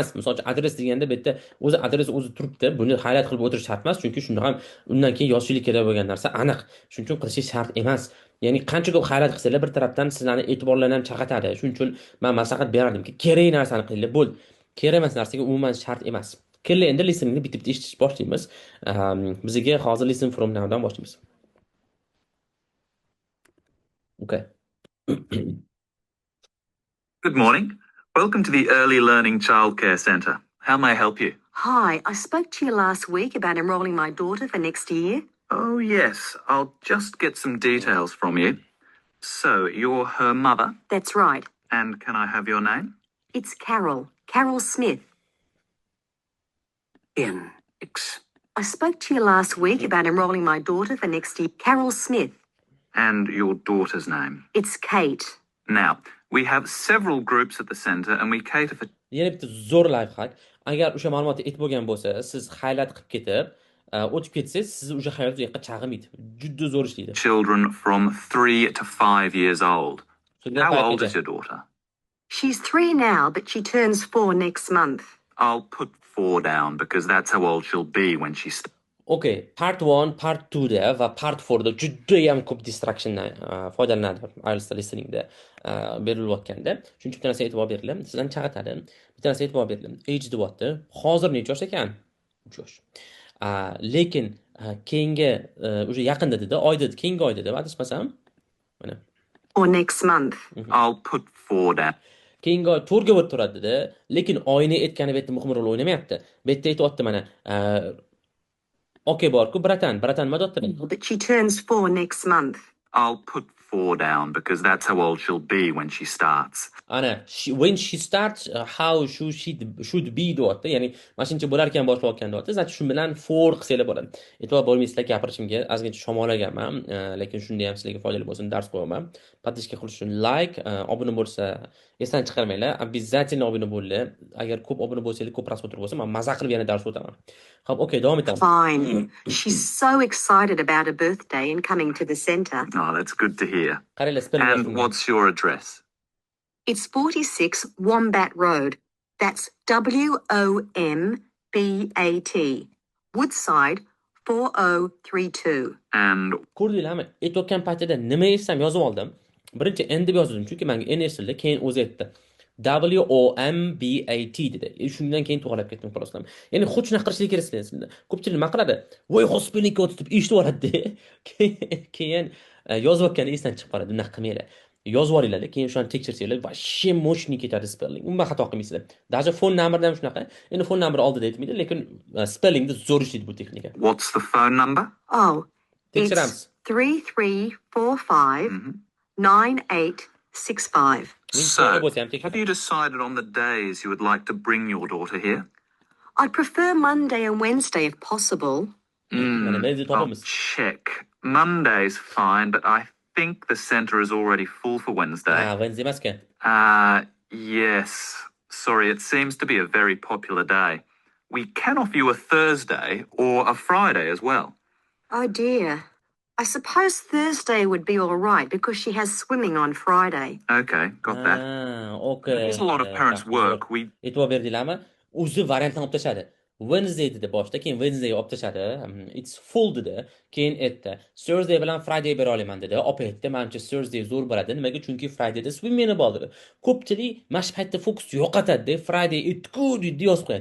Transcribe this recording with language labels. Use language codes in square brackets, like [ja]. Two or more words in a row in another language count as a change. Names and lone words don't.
[uz] Misol uchun adres deganda bu yerda o'zi adres o'zi turibdi. Buni highlight qilib o'tirish shart emas, chunki shunda ham undan keyin yozishlik kerak bo'lgan narsa aniq. Shuning uchun qilish shart emas. Ya'ni qancha ko'p highlight qilsanglar bir tarafdan sizlarni e'tiborlarni ham chaqatadi. Shuning uchun men maslahat berardimki, kerak narsani qilinglar, bo'ldi. Kerak emas narsaga umuman shart emas. Kellar endi listeningni bitta eshitish boshlaymiz. Bizga hozir [en] listen from now [uz] dan boshlaymiz. [en] Okay. Good morning. Welcome to the Early Learning Childcare Centre. How may I help you? Hi, I spoke to you last week about enrolling my daughter for next year. Oh, yes. I'll just get some details from you. So, you're her mother? That's right. And can I have your name? It's Carol. Carol Smith. I spoke to you last week about enrolling my daughter for next year. Carol Smith. And your daughter's name? It's Kate. Now, We have several groups at the centre and we cater for [uz] Yana bitta zo'r [en] life hack. [uz] Agar o'sha ma'lumotni aytib bo'lgan bo'lsa, siz highlight qilib ketib, o'tib ketsangiz, sizni o'sha hayot u yoqqa chag'maydi. Juda zo'r ishlaydi. [en] children from 3 to 5 years old. [uz] Shundan [en] How old [uz] paytgacha. [en] is your daughter? She's 3 now, but she turns 4 next month. I'll put 4 down because that's how old she'll be when she starts. [uz] Okay, part 1, part 2 da va part 4 da juda ham ko'p distractiondan foydalanadi IELTS listeningda berilayotganda. Shuning uchun bitta narsa e'tibor beringlar. Sizlarni chaqiradi. Bitta narsa e'tibor beringlar. Age deyapti. Hozir necha yosh ekan? 3 yosh. Lekin keyingi o'sha yaqinda dedi, oy dedi, keyingi oy dedi, adashmasam. Mana. [en] Or next month. I'll put 4 down. [uz] Keyingi oy 4 ga o'tib turadi dedi, lekin oyni aytgani bu yerda muhim rol o'ynamayapti. Bu yerda aytyapti mana okey borku, bratan nima deyapti? [en] But she turns 4 next month. I'll put 4 down because that's how old she'll be when she starts. Ana, when she starts, how should be deyapti. [uz] Ya'ni mana shuncha bo'lar ekan boshlayotgan deyapti. Значит, shu bilan for qilsanglar bo'ladi. E'tibor bo'lmaysizlar gapirishimga, ozgincha shamollaganman, lekin shunda ham sizlarga foydali bo'lsin, dars qo'yaman. Подписка qilish uchun like, obuna bo'lsa esdan chiqarmanglar. Обязательно obuna bo'linglar. Agar ko'p obuna bo'lsanglar, ko'p prosmotr bo'lsa, men maza qilib yana dars o'taman. Xo'p, okay, davom etamiz. [en] Fine. She's so excited about her birthday and coming to the centre. Oh, that's good to hear. [uz] Qaranglar, spelling [en] And what's your address? It's 46 Wombat Road. That's WOMBAT. Woodside 4032. And [uz] Ko'rdinglarmi? Aytayotgan paytida nima eshitsam yozib oldim. Birinchi N deb yozdim, chunki menga N eshitildi, keyin o'zi aytdi. WOMBAT dedi. Shundan keyin to'g'rilab ketdim xolosam. Ya'ni xuddi shunaqa qilishlik kerak sizlar. Ko'pchilik nima qiladi? Voy, hospitalga o'tib eshitib oladi. Keyin yozayotgani esdan chiqib qoladi. Bunaqa qilmanglar. Yozib olinglar, keyin o'shani tekshirsanglar, [ru] вообще мощный [uz] ketadi spelling. Umuman xato qilmaysizlar. Даже [en] phone number [uz] ham shunaqa. Endi [en] phone number [uz] oldida aytmaydi, lekin spellingda zo'r ishlaydi bu texnika. [en] what's the phone number? Oh, [uz] Tekshiramiz. [en] it's 3345 9865. So, have you decided on the days you would like to bring your daughter here? I'd prefer Monday and Wednesday if possible. [uz] Mana men [en] I'll [uz] topamiz. [en] check. Monday's fine, but I think the centre is already full for Wednesday. [uz] Wednesday emas ekan. [en] Yes. Sorry, it seems to be a very popular day. We can offer you a Thursday or a Friday as well. Oh dear. I suppose Thursday would be all right because she has swimming on Friday. Okay, got that. Okay. There's a lot of parents' work. We [uz] E'tibor berdinglarmi? O'zi variantni olib tashadi. Wednesday dedi boshda, keyin Wednesday olib tashadi. [en] It's full [uz] dedi. Keyin aytdi. Thursday bilan Friday bera olaman dedi. Olib aytdi, menimcha Thursday zo'r bo'ladi. Nimaga? Chunki Fridayda swimming bor dedi. Ko'pchilik mana paytda fokus yo'qotadi. Friday itku deb yozib qo'yadi.